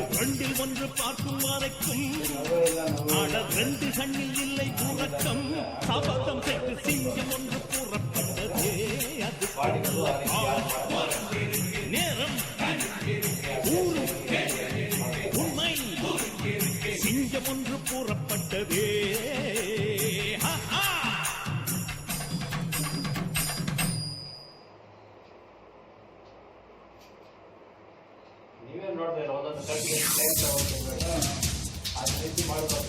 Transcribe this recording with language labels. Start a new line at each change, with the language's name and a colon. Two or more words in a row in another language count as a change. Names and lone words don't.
Tamil: ரெண்டில் ஒன்று பார்க்கும் வரைக்கும் ஆட ரெண்டு கண்ணில் இல்லை உறக்கம். சபதம் செய்து சிங்கம் ஒன்று கூறப்பட்டதே அதுக்கு நல்ல காலம் நேரம் உண்மை சிங்கம் ஒன்று கூறப்பட்டதே.
Kannada: ನೀವೇ ನೋಡ್ಬೇಕು ಒಂದೊಂದು ಕಟ್ಟಿಗೆ ಟೈಮ್ ತಗೊಂಡು ಅದೇ ರೀತಿ ಮಾಡಬೇಕು.